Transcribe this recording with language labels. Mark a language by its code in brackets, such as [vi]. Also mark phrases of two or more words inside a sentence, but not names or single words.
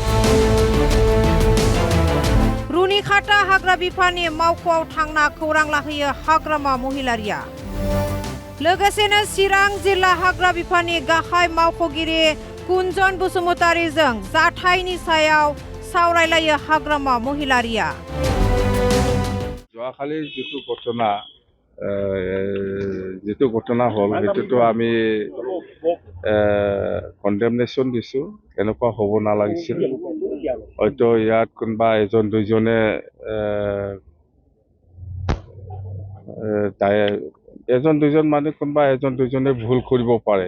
[brx] रुनिखाता हाग्रा बिफाननि मावख'आव थांना खौरां लाहैयो हाग्रामा महिलारिया। लोगोसेनो चिरां जिल्ला हाग्रा बिफाननि गाहाय मावख'गिरि कुन्जन बसुमतारीजों जाथायनि सायाव सावरायलायो हाग्रामा महिलारिया। [as] যোৱাকালি যিটো ঘটনা হ'ল সেইটোতো আমি কণ্ডেমনেশ্যন দিছোঁ। এনেকুৱা হ'ব নালাগিছিল। হয়তো ইয়াত কোনোবা এজন দুজনে মানে কোনোবা এজন দুজনে ভুল কৰিব পাৰে।